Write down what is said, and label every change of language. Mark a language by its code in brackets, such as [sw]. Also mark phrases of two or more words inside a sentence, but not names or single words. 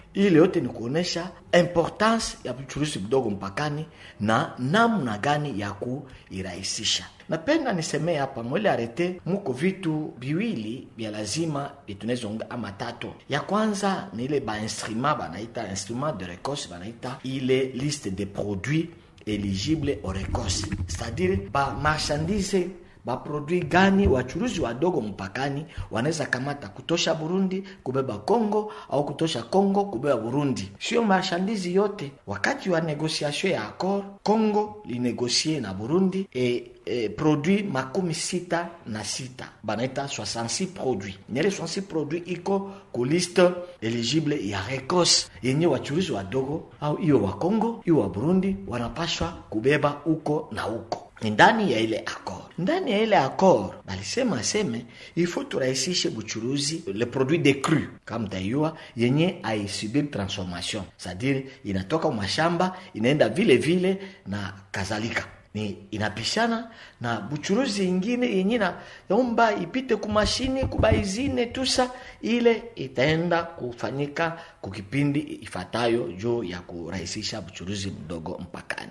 [sw] Ile yote ni kuonesha importance ya mchuruzi mdogo mpakani na namna gani ya kuirahisisha. Napenda niseme hapa mwele arete muko vitu biwili vya lazima tunezonga ama tatu. Ya kwanza ni ile instrument banaita [fr] instrument de RECOS, [sw] banaita ile [fr] liste de produits éligibles au RECOS, c'est-à-dire marchandise produit [sw] gani wachuruzi wadogo mpakani wanaweza kamata kutosha Burundi kubeba Kongo au kutosha Kongo kubeba Burundi. Sio marchandise yote. Wakati wa negotiation ya accord, Kongo linegocie na Burundi produit 66 banaita 66 produits. Nyele 66 produits iko ku [fr] liste eligible [sw] ya RECOS yenye wachuruzi wadogo au iyo wa Kongo, iyo wa Burundi wanapashwa kubeba uko na uko. Ndani ya ile accord balisema [fr] il faut [sw] turahisishe buchuruzi [fr] le produit de cru [sw] kama tayua yenye aisubiri transformation, c'est-à-dire inatoka mashamba inaenda vile na kadhalika, ni inapishana na buchuruzi ingine yenye na yomba ipite kumashini kubaizine tusa, ile itaenda kufanyika kukipindi ifatayo juu ya kurahisisha buchuruzi mdogo mpakani.